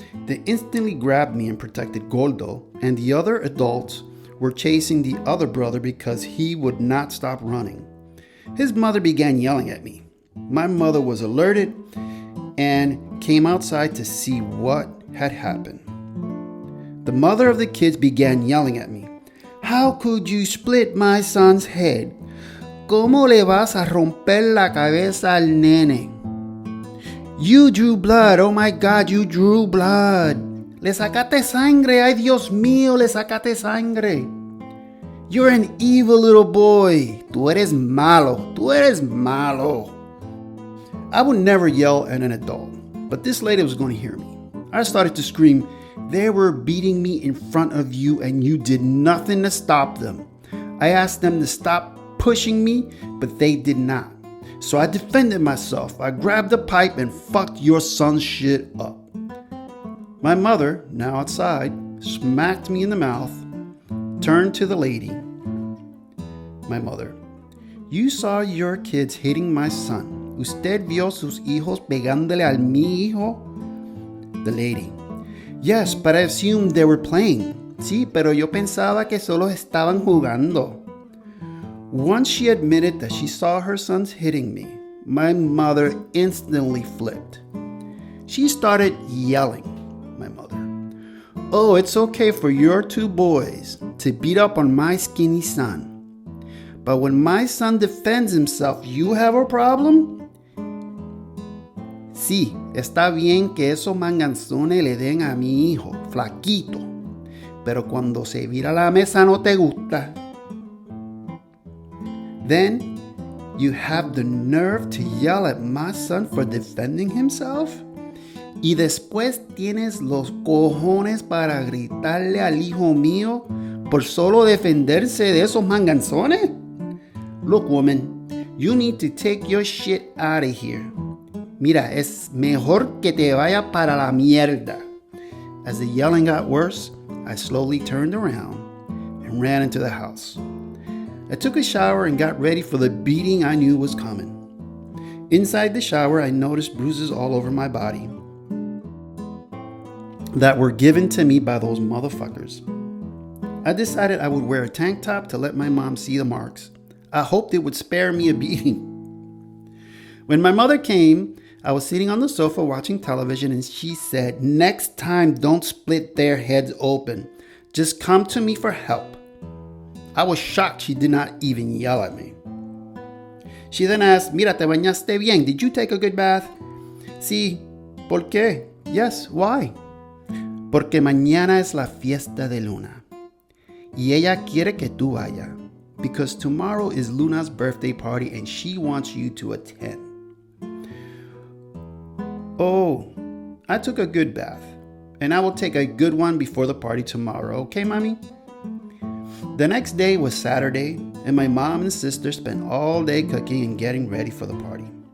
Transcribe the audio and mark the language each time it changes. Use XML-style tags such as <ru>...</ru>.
<en>They instantly grabbed me and protected Gordo, and the other adults were chasing the other brother because he would not stop running. His mother began yelling at me. My mother was alerted and came outside to see what had happened. The mother of the kids began yelling at me. "How could you split my son's head?</en> <es>¿Cómo le vas a romper la cabeza al nene?</es> <en>You drew blood. Oh my God, you drew blood.</en> <es>Le sacaste sangre. Ay, Dios mío, le sacaste sangre.</es> <en>You're an evil little boy.</en> <es>Tú eres malo. Tú eres malo."</es> <en>I would never yell at an adult, but this lady was going to hear me. I started to scream, "They were beating me in front of you and you did nothing to stop them." I asked them to stop pushing me, but they did not. So I defended myself. I grabbed the pipe and fucked your son's shit up. My mother, now outside, smacked me in the mouth, turned to the lady. My mother, you saw your kids hitting my son.</en> <es>¿Usted vio sus hijos pegándole al mi hijo?</es> <en>The lady, yes, but I assumed they were playing.</en> <es>Sí, pero yo pensaba que solo estaban jugando.</es> <en>Once she admitted that she saw her sons hitting me, my mother instantly flipped. She started yelling, my mother. Oh, it's okay for your two boys to beat up on my skinny son. But when my son defends himself, you have a problem?</en> <es>Sí, está bien que esos manganzones le den a mi hijo, flaquito. Pero cuando se vira la mesa no te gusta.</es> <en>Then you have the nerve to yell at my son for defending himself?</en> <es>Y después tienes los cojones para gritarle al hijo mío por solo defenderse de esos manganzones?</es> <en>Look, woman, you need to take your shit out of here.</en> <es>Mira, es mejor que te vaya para la mierda.</es> <en>As the yelling got worse, I slowly turned around and ran into the house. I took a shower and got ready for the beating I knew was coming. Inside the shower, I noticed bruises all over my body that were given to me by those motherfuckers. I decided I would wear a tank top to let my mom see the marks. I hoped it would spare me a beating. When my mother came, I was sitting on the sofa watching television and she said, next time don't split their heads open. Just come to me for help. I was shocked she did not even yell at me. She then asked,</en> <es>Mira, ¿te bañaste bien?</es> <en>Did you take a good bath?</en> <es>Sí. ¿Por qué?</es> <en>Yes, why?</en> <es>Porque mañana es la fiesta de Luna. Y ella quiere que tú vayas.</es> <en>Because tomorrow is Luna's birthday party and she wants you to attend. Oh, I took a good bath. And I will take a good one before the party tomorrow. Okay, mommy? The next day was Saturday, and my mom and sister spent all day cooking and getting ready for the party.</en>